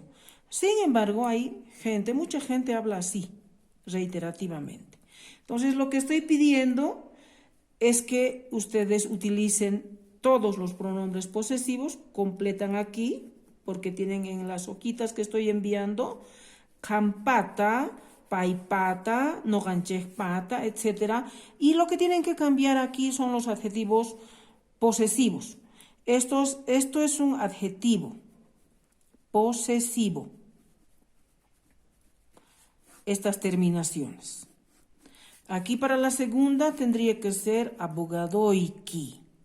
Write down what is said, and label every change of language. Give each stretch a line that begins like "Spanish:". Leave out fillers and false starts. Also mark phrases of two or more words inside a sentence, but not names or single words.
Spanish: Sin embargo, hay gente, mucha gente habla así, reiterativamente. Entonces, lo que estoy pidiendo es que ustedes utilicen todos los pronombres posesivos, completan aquí, porque tienen en las hojitas que estoy enviando,
Quechua: campata, paipata, noganchejpata,
Spanish: etc. Y lo que tienen que cambiar aquí son los adjetivos posesivos. Esto es un adjetivo posesivo. Estas terminaciones. Aquí para la segunda tendría que ser abogadoiki.